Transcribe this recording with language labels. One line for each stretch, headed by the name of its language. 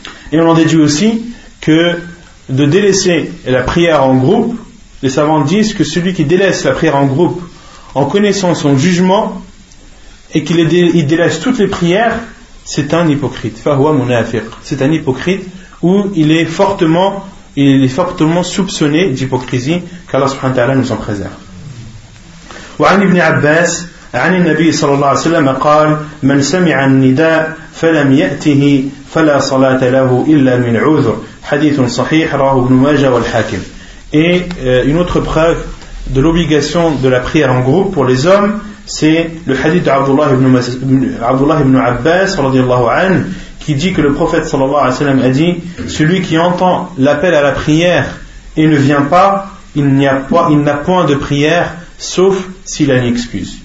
French: Et on en déduit aussi que de délaisser la prière en groupe, les savants disent que celui qui délaisse la prière en groupe en connaissant son jugement et qu'il délaisse toutes les prières, c'est un hypocrite.
Arabic: Fahwa munafiq,
French: c'est un hypocrite, où il est fortement soupçonné d'hypocrisie, qu'Allah subhanahu wa ta'ala nous en préserve.
Arabic: وعن ابن عباس عن النبي صلى الله عليه وسلم قال من سمع النداء فلم يأته فلا صلاة له إلا من عذر. حديث صحيح رواه ابن ماجه والحاكم.
French: Et une autre preuve de l'obligation de la prière en groupe pour les hommes, c'est le hadith d'Abdullah ibn Abbas radiallahu anhu, qui dit que le prophète sallallahu alayhi wa sallam a dit: celui qui entend l'appel à la prière et ne vient pas, il n'a point de prière sauf s'il a une excuse.